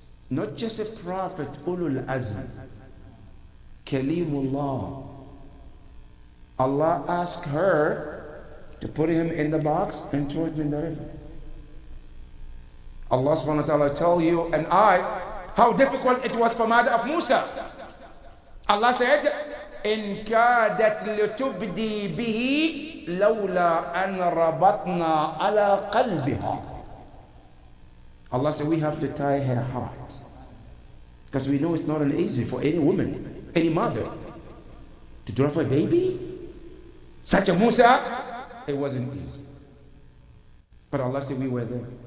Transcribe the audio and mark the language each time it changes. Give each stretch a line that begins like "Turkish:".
English: Not just a prophet, Ulul Azm, Kalimullah. Allah asked her to put him in the box and throw him in the river. Allah subhanahu wa ta'ala tell you and I how difficult it was for mother of Musa. Allah said,
Arabic: إن كادت لتبدي به لولا أن ربطنا على قلبها.
English: Allah said, we have to tie her heart. Because we know it's not an easy for any woman, any mother, to drop a baby. Such a Musa, it wasn't easy. But Allah said we were there.